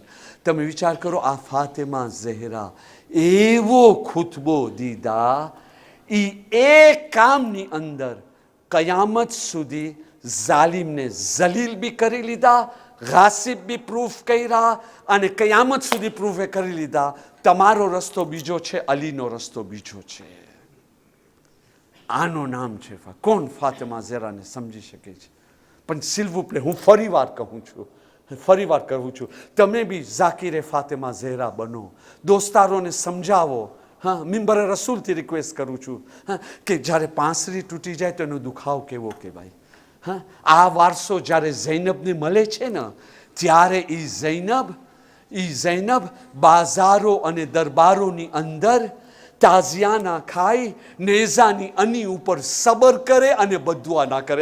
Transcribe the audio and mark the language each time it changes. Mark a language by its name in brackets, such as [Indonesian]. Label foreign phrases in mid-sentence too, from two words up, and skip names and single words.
[Gujarati] તમે વિચાર કરો, આ ફાતેમા ઝહેરા એવો ખુતબો દીધા, એક કામની અંદર કયામત સુધી ઝાલિમને ઝલીલ બી કરી લીધા, ગાસિબ બી પ્રૂફ કર્યા, અને કયામત સુધી પ્રૂફ કરી લીધા તમારો રસ્તો બીજો છે, અલીનો રસ્તો બીજો છે. આનું નામ છે કોણ? ફાતેમા ઝહેરાને સમજી શકે છે. [French] પણ s'il vous plaît, [Gujarati] હું ફરી વાર કહું છું, તમે બી ઝાકિરે ફાતેમા ઝહેરા બનો, દોસ્તારોને સમજાવો. હા, મિંબરે રસૂલથી રિક્વેસ્ટ કરું છું, હા, કે જ્યારે પાંસરી તૂટી જાય તો એનો દુખાવ કેવો કહેવાય. હા, આ વારસો જ્યારે ઝૈનબને મળે છે ને, ત્યારે એ ઝૈનબ બાજારો અને દરબારોની અંદર તાઝિયાના ખાઈ, નેઝાની અની ઉપર સબર કરે અને બદુઆ ના કરે.